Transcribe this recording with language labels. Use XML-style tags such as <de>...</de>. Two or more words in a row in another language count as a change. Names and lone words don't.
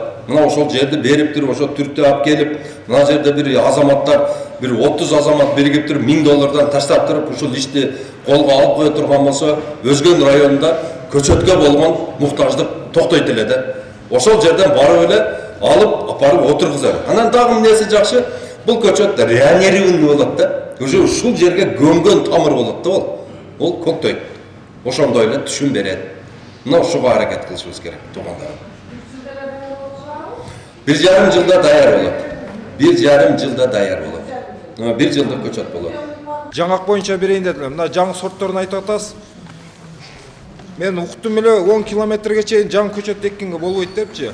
<ky>Мына ошол жерди берип туруп, ошо түртүп алып келип, мына жерде бир азаматтар, bir 30 азамат биригип туруп 1000 доллардан таштап туруп, ушул ишти колго алып кое турган болсо, Өзгөн районунда көчөткө болгон муктаждык токтойт эле да. Ошол жерден барып эле алып апарып отургузат. Анан дагы эмнеси жакшы? Бул көчөт реанированный болот да. Уже ушул жерге көмгөн тамыр болот да ол. Ол көктөйт. Ошондой эле түшүн берет. Мына ушуга аракет кылышыбыз керек, туугандарым. 1,5 жылда даяр болот. 1,5 жылда даяр болот. 1 жылдык көчөт болот. Жаңак боюнча берейин дедим. Мына жаңы сортторун айтып атасыз. Мен уктум эле 10 километрге чейин жаңы көчөт эккенге болбойт депчи.</ky>